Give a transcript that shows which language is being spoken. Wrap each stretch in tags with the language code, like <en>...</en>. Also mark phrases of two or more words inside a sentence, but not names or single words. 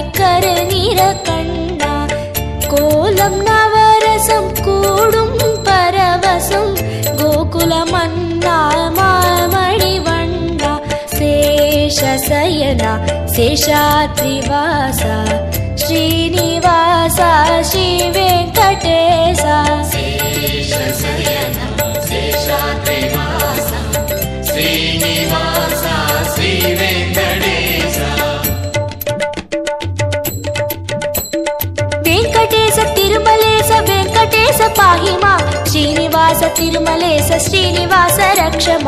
<ta>கருநிற கண்ணா கோலம் நவரசம் கூடும் பரவசம் கோகுல மன்னா மாமணி வண்ணா சேஷசயனா சேஷாத்ரிவாசா ஸ்ரீனிவாசா ஸ்ரீ வெங்கடேசா</ta> <te>శేషశయన శేషాద్రివాస శ్రీనివాస శ్రీ వెంకటేశ వెంకటేశ తిరుమలేశ వెంకటేశ పాహిమా శ్రీనివాస తిరుమలేశ శ్రీనివాస రక్షమా</te>